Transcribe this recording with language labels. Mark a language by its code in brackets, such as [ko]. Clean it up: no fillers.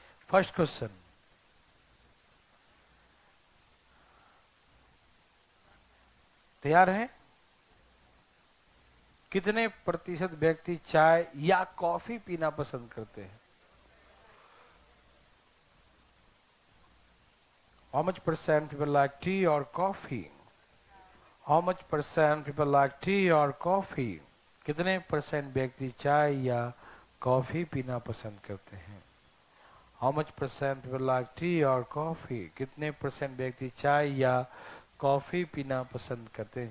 [hi] First question, तैयार हैं? कितने प्रतिशत व्यक्ति चाय या कॉफी पीना पसंद करते हैं? [en] How much percent people like tea or coffee? How much percent people like tea or coffee? [hi] कितने परसेंट व्यक्ति चाय या कॉफी पीना पसंद करते हैं? [en] How much percent people like tea or coffee? [hi] कितने परसेंट व्यक्ति चाय या कॉफी पीना पसंद करते हैं?